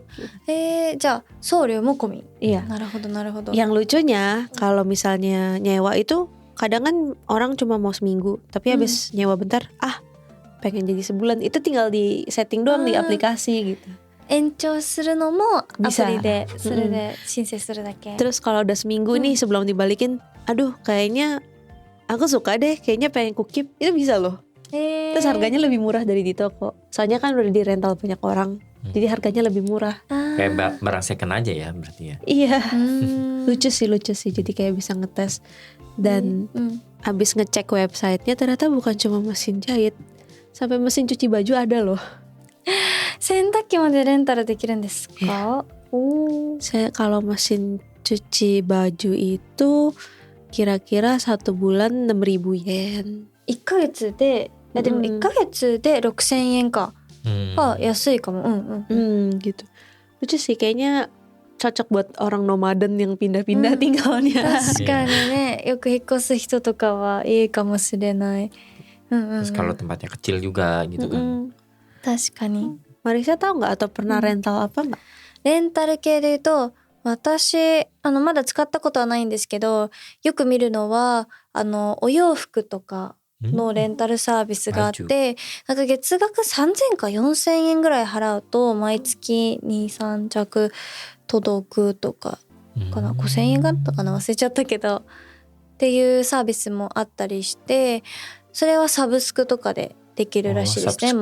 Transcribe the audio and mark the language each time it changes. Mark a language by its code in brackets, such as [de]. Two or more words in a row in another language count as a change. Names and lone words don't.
[ja] じゃあ送料も込み。 [id] Iya. [ja] なるほどなるほど。 [id] Yang lucunya kalau misalnya nyewa itu kadang kan orang cuma mau seminggu, tapi habis nyewa bentar, pengen jadi sebulan, itu tinggal di setting doang di aplikasi gitu. [ja] 延長するのもアプ [id] Bisa. [ja] リでそれで申請するだけ。 [id] Terus kalau udah seminggu nih sebelum dibalikin, aduh kayaknya aku suka deh, kayaknya pengen ku keep, itu bisa loh. Terus harganya lebih murah dari di toko. Soalnya kan udah di rental banyak orang, jadi harganya lebih murah. Kayak barang second aja ya berarti ya. Iya, lucu sih. Jadi kayak bisa ngetes dan abis ngecek websitenya ternyata bukan cuma mesin jahit, sampai mesin cuci baju ada loh. [ja] 洗濯機までレンタルできるんですか？ [id] Saya kalau mesin cuci baju itu kira-kira 1 bulan 6.000 yen. [ja] 1ヶ月で、でも1ヶ月で6,000円か。安いかも。 [id] Gitu. Lucu sih, kayaknya cocok buat orang nomaden yang pindah-pindah tinggalnya. [ja] 確かにね、よく引っ越す人とかはいいかもしれない。 [id] Terus kalau tempatnya kecil juga gitu kan. [ja] 確かに。 [id] Marisa tahu nggak atau pernah rental apa nggak? [ja] レンタル系で言うと、私まだ使ったことはないんですけど、よく見るのはお洋服とかのレンタルサービスがあって、なんか月額3,000か4,000円ぐらい払うと毎月 2,3 着届くとかかな、5,000円だったかな、忘れちゃったけどっていうサービスもあったりして、それはサブスクとかでできるらしいですね。